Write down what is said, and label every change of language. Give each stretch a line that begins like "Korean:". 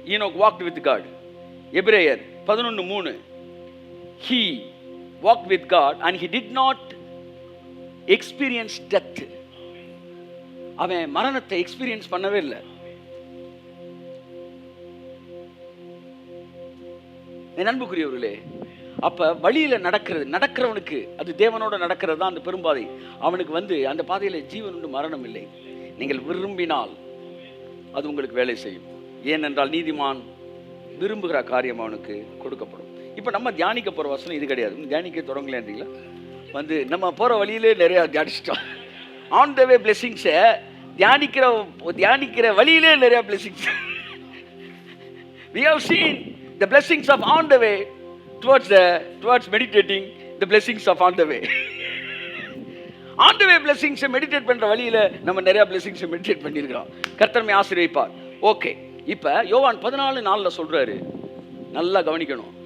English: Enoch walked with God. எபிரேயர் 11:3. He walked with God and he did not experience death.
Tamil: அவன் மரணத்தை experience பண்ணவே இல்லை. என் அன்புக்குரியவர்களே, அப்ப வழியில நடக்கிறவனுக்கு அது தேவனோட நடக்கிறது தான் அந்த பெரும்பாதை. அவனுக்கு அந்த பாதையில ஜீவன் உண்டு, மரணம் இல்லை. நீங்கள் விரும்பினால் அது உங்களுக்கு வேலை செய்யும். ஏனென்றால் நீதிமான் விரும்புகிற காரியம் அவனுக்கு கொடுக்கப்படும். இப்ப நம்ம தியானிக்க போற வசனம் இது கிடையாது. தியானிக்க தொடங்கலன்றீங்களா? நம்ம போற வழியிலே நிறைய தியானிச்சிட்டோம்.
English: on the way blessings
Tamil: தியானிக்கிற வழியிலே நிறைய blessings.
English: We have seen the blessings of on the way towards meditating the blessings of on the way. On the way blessings
Tamil: meditate பண்ற வழியில நம்ம நிறைய blessings மெடிடேட் பண்ணியிருக்கிறோம். கர்த்தர் நம்மை ஆசீர்வதிப்பார். ஓகே, இப்ப யோவான் 14:4 சொல்றாரு, நல்லா கவனிக்கணும்.